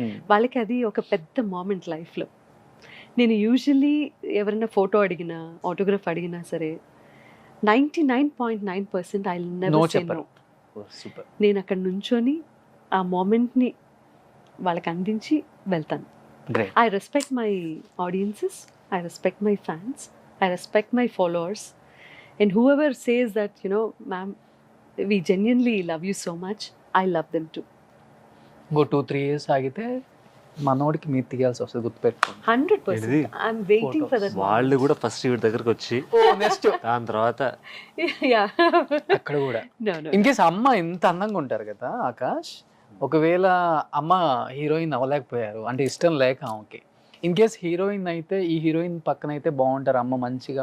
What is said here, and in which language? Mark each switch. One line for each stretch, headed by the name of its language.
Telugu: వాళ్ళకి అది ఒక పెద్ద మూమెంట్ లైఫ్లో. నేను యూజువల్లీ ఎవరైనా ఫోటో అడిగినా, ఆటోగ్రాఫ్ అడిగినా సరే 99.9% ఐ
English: no never say
Telugu: చెప్పరు.
English: No.
Telugu: సూపర్. నేను అక్కడ నుంచొని ఆ మూమెంట్ని వాళ్ళకి అందించి వెళ్తాను. Great.
English: I respect my audiences, I respect my fans, I respect my followers, and whoever says that, you know, ma'am, we genuinely love you so much, I love them too.
Telugu: ఇంకో 2-3 years ఆగితే మనోడికి మీరు తీయాల్సి వస్తుంది, గుర్తుపెట్టుకోండి. 100%. ఏంటిది?
English: I'm waiting for that.
Telugu: వాళ్ళు కూడా ఫస్ట్ వీడి దగ్గరకు వచ్చి నెక్స్ట్ దాని తర్వాత
English: Yeah.
Telugu: అక్కడ కూడా.
English: No, no.
Telugu: ఇన్ కేస్ అమ్మ ఇంత అందంగా ఉంటారు కదా ఆకాష్, ఒకవేళ అమ్మ హీరోయిన్ అవ్వలేకపోయారు అంటే ఇష్టం లేక ఆమెకి, ఇన్ కేస్ హీరోయిన్ అయితే ఈ హీరోయిన్ పక్కన అయితే బాగుంటారు, అమ్మ మంచిగా